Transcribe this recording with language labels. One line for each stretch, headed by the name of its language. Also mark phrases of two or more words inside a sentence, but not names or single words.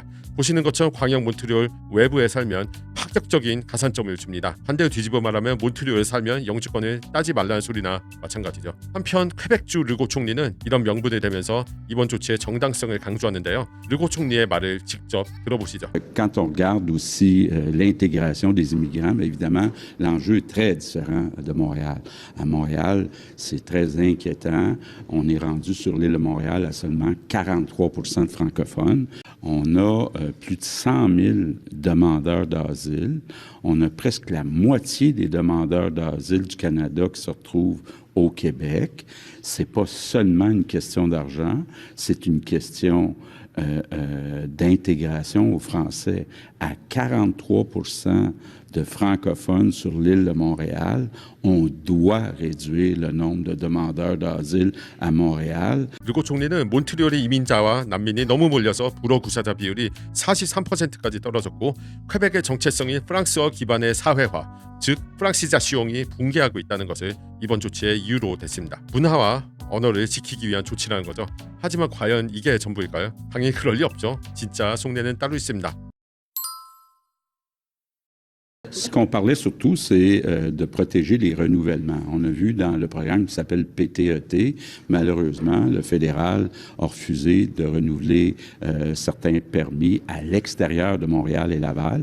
Korean: 보시는 것처럼 광역 몬트리올 외부에 살면 파격적인 가산점을 줍니다. 반대로 뒤집어 말하면 몬트리올에 살면 영주권을 따지 말라는 소리나 마찬가지죠. 한편 퀘벡주 르고 총리는 이런 명분을 대면서 이번 조치의 정당성을 강조하는데요. 르고 총리의 말을 직접 들어보시죠.
French: Quand on regarde aussi l'intégration des immigrants, bien évidemment, l'enjeu est très différent de Montréal. À Montréal, c'est très inquiétant. On est rendu sur l'île de Montréal à seulement 43% de francophones. On a plus de 100 000 demandeurs d'asile. On a presque la moitié des demandeurs d'asile du Canada qui se retrouvent au Québec. C'est pas seulement une question d'argent, c'est une question d'intégration aux Français. À 43% de francophones sur l'île de Montréal, on doit réduire le nombre de demandeurs d'asile à Montréal.
Korean: 르고 총리는 몬트리올의 이민자와 난민이 너무 몰려서 불어 구사자 비율이 43%까지 떨어졌고 퀘벡의 정체성이 프랑스어 기반의 사회화, 즉 프랑시자시옹이 붕괴하고 있다는 것을 이번 조치의 이유로 댔습니다. 문화와 언어를 지키기 위한 조치라는 거죠. 하지만 과연 이게 전부일까요? 당연히 그럴 리 없죠. 진짜 속내는 따로 있습니다.
French: Ce qu'on parlait surtout, c'est de protéger les renouvellements. On a vu dans le programme qui s'appelle PTET, malheureusement, le fédéral a refusé de renouveler certains permis à l'extérieur de Montréal et Laval.